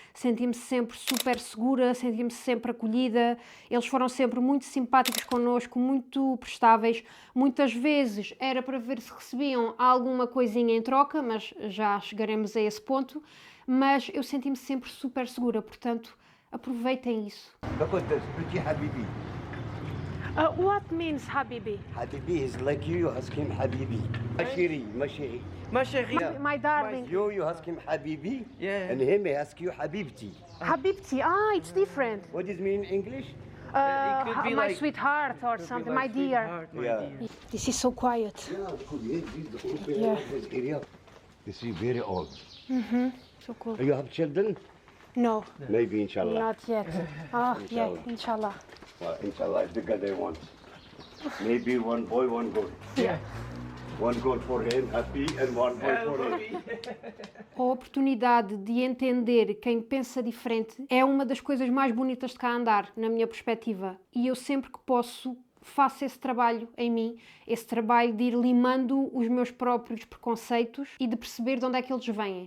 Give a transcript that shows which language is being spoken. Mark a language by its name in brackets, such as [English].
[Portuguese] Senti-me sempre super segura, senti-me sempre acolhida. Eles foram sempre muito simpáticos connosco, muito prestáveis. Muitas vezes era para ver se recebiam alguma coisinha em troca, mas já chegaremos a esse ponto. Mas eu senti-me sempre super segura, portanto, aproveitem isso. [English] Look at this, pretty Habibi. What means Habibi? Habibi is like you ask him Habibi. [French] Mashiri. Ma chérie. [English] My darling. You ask him Habibi, Yeah. and him he ask you Habibti. Habibti, it's different. What does it mean in English? It could be My like- sweetheart or something, my dear. Sweetheart, my Yeah. dear. This is so quiet. Yeah, cool. This is the Yeah. this area. This is very old. So cool. You have children? No, Maybe, inshallah. not yet. Yeah, inshallah. Well, inshallah, it's the God I want. Maybe one boy, one girl. Yeah. One girl for him, happy, and one boy for him. [Portuguese] A oportunidade de entender quem pensa diferente é uma das coisas mais bonitas de cá andar, na minha perspectiva. E eu sempre que posso faço esse trabalho em mim, esse trabalho de ir limando os meus próprios preconceitos e de perceber de onde é que eles vêm.